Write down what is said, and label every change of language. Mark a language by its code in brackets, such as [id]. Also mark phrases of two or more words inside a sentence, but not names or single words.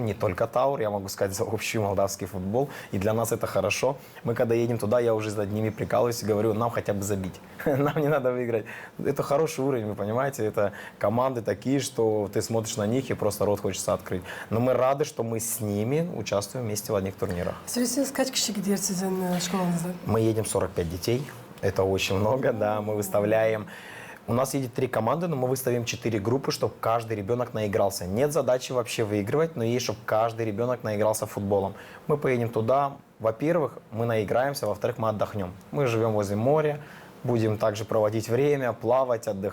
[ru] Не только Таур, я могу сказать, за общий молдавский футбол. И для нас это хорошо. Мы когда едем туда, я уже над ними прикалываюсь и говорю, нам хотя бы забить. Нам не надо выиграть. Это хороший уровень, вы понимаете. Это команды такие, что ты смотришь на них и просто рот хочется открыть. Но мы рады, что мы с ними участвуем вместе в одних турнирах. [gag] Söylesiniz kaç kişi gidiyor sizin şkolanıza? [ru] Мы едем 45 детей. Это очень много, да. Мы выставляем... У нас едет 3 команды, но мы выставим 4 группы, чтобы каждый ребенок наигрался. Нет задачи вообще выигрывать, но есть, чтобы каждый ребенок наигрался футболом. Мы поедем туда. Во-первых, мы наиграемся, во-вторых, мы отдохнем. Мы живем возле моря, будем также проводить время, плавать, отдыхать.